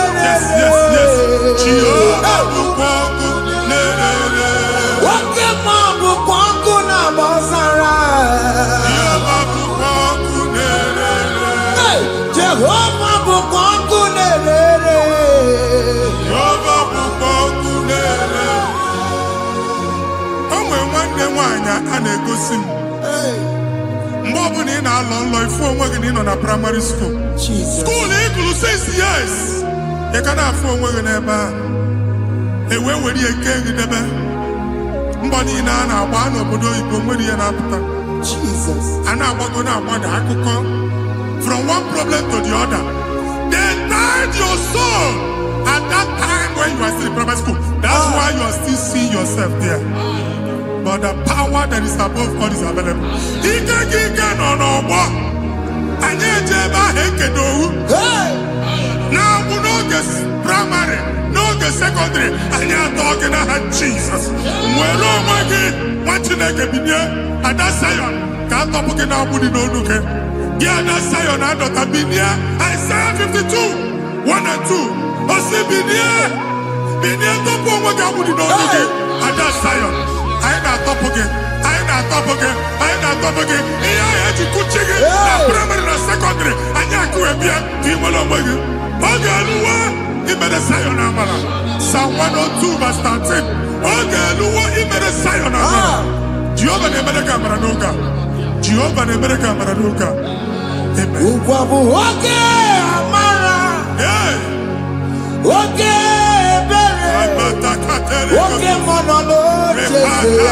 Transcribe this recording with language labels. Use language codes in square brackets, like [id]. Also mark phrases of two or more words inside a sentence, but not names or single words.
[en] Yes, yes, yes. [ig] Jehovah bukwakune. Wakema bukwakuna basara. Jehovah bukwakune. Jehovah bukwakune. Jehovah bukwakune. O nwere nwanne nwaanyị a na-egosi m mgbe ọbụla ị na-alọ nlọ ifu onwe gị na ị nọ na [en] praịmarị skuul [ig] Jesus. skuul ị gụrụ 6 years ị ka na-afụ onwe gị n'ebe a ewee were ihe nke gị debe mbọ niile a na-agba n'obodo oyibo nwere ihe na-apụta Jesus. a na-agbago na-agbada akụkọ [en] from one problem to the other. They tied your soul at that time when you are still in primary school. That's why you are still seeing yourself there. But the power that is above all is available. [ig] Ike nọ n'ọgbọ. Anyị eje ebe ahụ ekedo owu. Na-abụ n'oge praịmarị, n'oge sekọndịrị, anyị atọ gị n'aha Jizọs. Nwere onwe gị, nwa Chineke binie, Ada Sayọn ka atọpụ gị na-agbụ dị n'olu gị. Gị Ada Sayọn adọta binie, [en] Isaiah 52, 1 and 2. [ig] Osi binie tọpụ onwe gị agbụ dị n'olu gị. Ada Sayọn, anyị na-atọpụ gị, anyị na-atọpụ gị, anyị na-atọpụ gị. Ihe ahụ eji kụchi gị na praịmarị na sekọndịrị, anyị akụwebie ka ị nwere onwe gị. Oge eluwa imere Sayọn amara. [en] Psalm 102 verse 13. [ig] Oge eluwa imere Sayọn amara. Jehova na-emere gị amara n'oge a. Jehova na-emere gị amara n'oge a. Amen. Ugwa bụ oge amara. Hey! Oge ebere. Oge mmanụ n'oche ya.